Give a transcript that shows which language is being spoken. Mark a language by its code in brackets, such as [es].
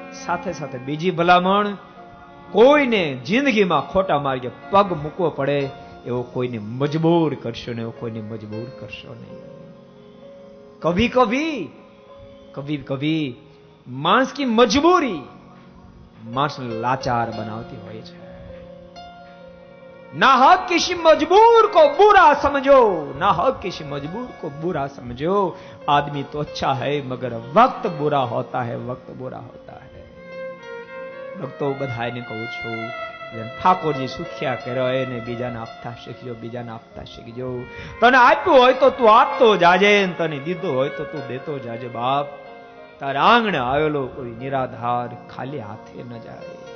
[gu] સાથે સાથે બીજી ભલામણ, કોઈને જિંદગીમાં ખોટા માર્ગે પગ મૂકવો પડે એવો કોઈને મજબૂર કરશો નહીં, એવો કોઈને મજબૂર કરશો નહીં. [hi] કભી કભી [gu] માણસ કી મજબૂરી માણસને લાચાર બનાવતી હોય છે. [hi] ना हक किसी मजबूर को बुरा समझो, ना हक किसी मजबूर को बुरा समझो. आदमी तो अच्छा है मगर वक्त बुरा होता है, वक्त बुरा होता है. [gu] ભક્તો બધાને કહું છું, ઠાકોરજી સુખ્યા કર્યો એને બીજાને આપતા શીખજો, બીજાને આપતા શીખજો. તને આપ્યું હોય તો તું આપતો જાજે, તને દીધું હોય તો તું દેતો જાજે. બાપ, તારા આંગણે આવેલો કોઈ નિરાધાર ખાલી હાથે ન જાય.